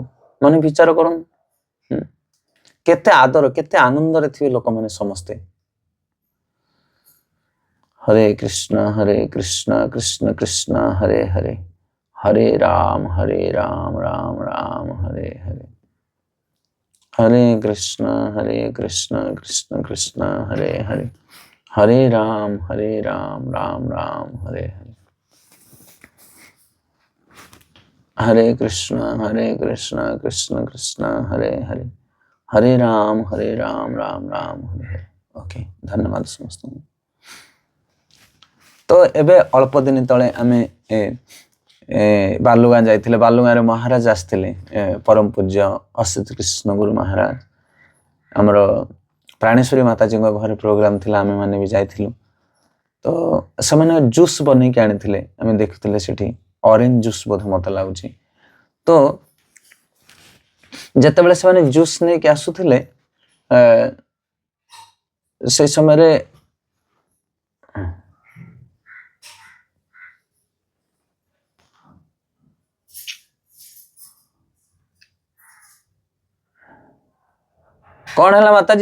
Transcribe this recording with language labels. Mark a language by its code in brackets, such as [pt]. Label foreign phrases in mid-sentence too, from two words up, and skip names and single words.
[or] ମାନେ ବିଚାର କରନ୍ତୁ କେତେ ଆଦର, କେତେ ଆନନ୍ଦରେ ଥିବେ ଲୋକମାନେ ସମସ୍ତେ। ହରେ କୃଷ୍ଣ କୃଷ୍ଣ କୃଷ୍ଣ ହରେ ହରେ, ହରେ ରାମ ରାମ ରାମ ହରେ ହରେ, हरे कृष्ण कृष्ण कृष्ण हरे हरे, हरे राम राम राम हरे हरे, हरे कृष्ण कृष्ण कृष्ण हरे हरे, हरे राम राम राम हरे हरे। ओके, ଧନ୍ୟବାଦ ସମସ୍ତ। ତୋ ଏବେ ଅଳ୍ପ ଦିନ ତଳେ ଆମେ ବାଲୁଗାଁ ଯାଇଥିଲେ। ବାଲୁଗାଁ ମହାରାଜ ଆସଥିଲେ, ପରମ ପୂଜ୍ୟ ଅସିତ କୃଷ୍ଣ ଗୁରୁ ମହାରାଜ। ଆମର ପ୍ରାଣେଶ୍ୱରୀ ମାତାଜୀ ଘରେ ପ୍ରୋଗ୍ରାମ ଥିଲା, ଆମେ ମାନେ ଭି ଯାଇଥିଲୁ। ତୋ ସେମାନେ ଜୁସ ବନୈ କେ ଆଣିଥିଲେ, ଆମେ ଦେଖୁଥିଲେ ସେଠି [en] orange juice [or] ବୋଧ ମତେ ଲାଗୁଚି। ତୋ ଯେତେବେଳେ ସେମାନେ ଜୁସ ନୈ କେ ଆସୁଥିଲେ, ସେ ସମୟ ରେ [hi] कौन है माताजी?